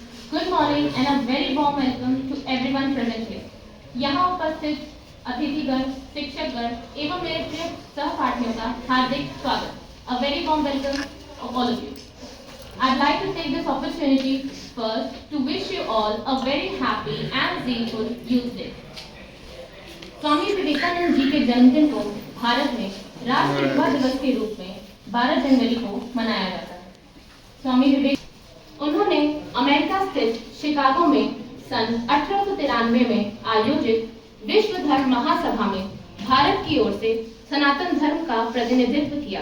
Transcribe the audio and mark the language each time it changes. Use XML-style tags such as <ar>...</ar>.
<en>Good morning and a very warm welcome to everyone present here.</en> <hi>यहाँ उपस्थित अतिथिगण, शिक्षकगण एवं मेरे प्रिय सहपाठियों का हार्दिक स्वागत.</hi> <en>A very warm welcome of all of you. I'd like to take this opportunity first to wish you all a very happy and zealful Youth Day.</en> <hi>Swami Vivekananda ji के जन्मदिन को भारत में राष्ट्रीय युवा दिवस के रूप में 12 जनवरी को मनाया जाता है. स्वामी विवेक उन्होंने अमेरिका स्थित शिकागो में सन 1893 में आयोजित विश्व धर्म महासभा में भारत की ओर से सनातन धर्म का प्रतिनिधित्व किया.</hi>